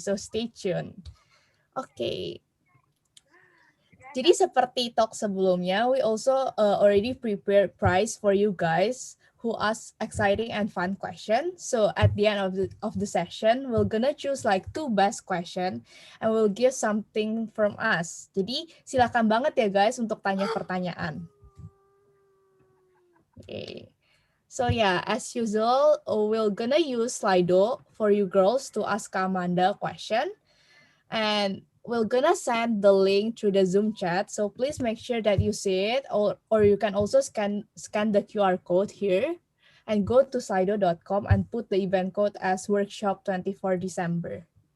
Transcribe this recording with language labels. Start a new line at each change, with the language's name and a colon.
English: So stay tuned. Okay.
Indonesian: Jadi seperti talk sebelumnya,
English: we also already prepared prize for you guys who ask exciting and fun question. So at the end of the session, we're gonna choose like 2 best question and we'll give something from us.
Indonesian: Jadi silakan banget ya guys untuk tanya pertanyaan.
English: Okay. So yeah, as usual, we're gonna use Slido for you girls to ask Amanda a question. And we're gonna send the link through the Zoom chat. So please make sure that you see it, or you can also scan the QR code here and go to slido.com and put the event code as workshop 24 December.